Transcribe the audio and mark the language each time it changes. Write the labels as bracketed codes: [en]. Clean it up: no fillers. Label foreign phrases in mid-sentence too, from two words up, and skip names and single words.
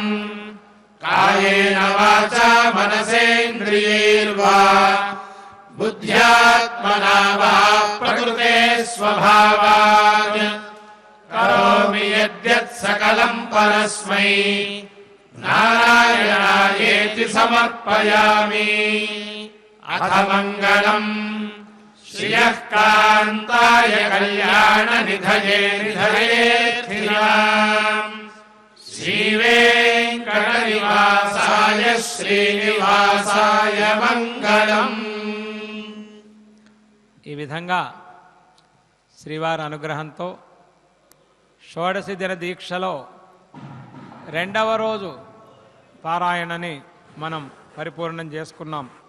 [sa] कायेन वाचा मनसेन्द्रियैर्वा बुद्ध्यात्मना वा प्रकृते स्वभावात् करोमि यद्यत् सकलम् परस्मै नारायणायेति समर्पयामि। अथ मङ्गलम् श्रियः कान्ताय कल्याणनिधये निधयेऽर्थिनाम् श्रीवेङ्कटनिवासाय శ్రీనివాసాయ మంగళం। [te] ఈ విధంగా శ్రీవారి అనుగ్రహంతో షోడశి దిన దీక్షలో రెండవ రోజు పారాయణని మనం పరిపూర్ణం చేసుకున్నాం.